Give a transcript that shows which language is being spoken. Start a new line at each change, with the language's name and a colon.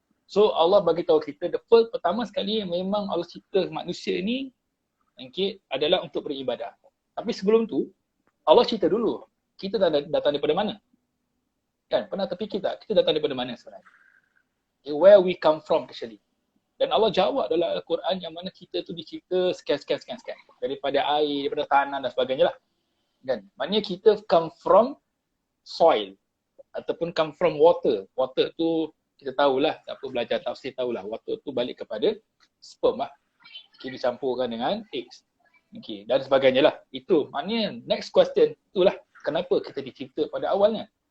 Malay: So Allah bagi tahu kita pertama sekali memang Allah cipta manusia ni okay, adalah untuk beribadah. Tapi sebelum tu Allah cerita dulu kita datang daripada mana? Kan, pernah terfikir tak kita datang daripada mana sebenarnya?
English: Okay, where we come from actually.
Malay: Dan Allah jawab dalam Al-Quran yang mana kita tu dicipta sekian. Daripada air, daripada tanah dan sebagainya lah. Kan? Maknanya kita
English: come from soil
Malay: ataupun
English: come from water.
Malay: Water tu kita tahulah, siapa belajar tafsir tahulah. Water tu balik kepada sperm lah. Okay, dicampurkan dengan eggs. Okay, dan sebagainya lah. Itu maknanya
English: next question
Malay: itulah kenapa kita dicipta pada awalnya.